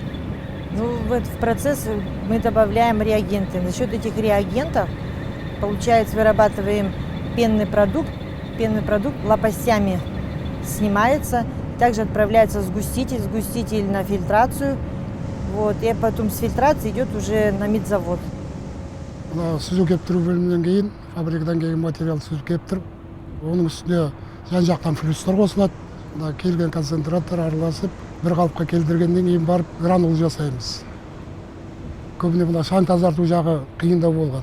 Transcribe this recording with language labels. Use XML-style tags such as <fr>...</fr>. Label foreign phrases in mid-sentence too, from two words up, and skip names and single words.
<ru>В процесс мы добавляем реагенты. За счет этих реагентов, получается, вырабатываем пенный продукт. Пенный продукт лопастями снимается, также отправляется в сгуститель на фильтрацию, вот, и потом с фильтрации идет уже на медзавод.</ru> <kk>Сүзу кеп тұру бөлімінен кейін, фабрикадан келген материал сүзіп кеп тұрып, оның үстіне жан жақтан флюстар қосылады. Мына келген концентратор араласып, бір қалыпқа келтіргеннен кейін барып гранул жасаймыз. Көбіне мына шаң тазарту жағы қиындау болған.</kk>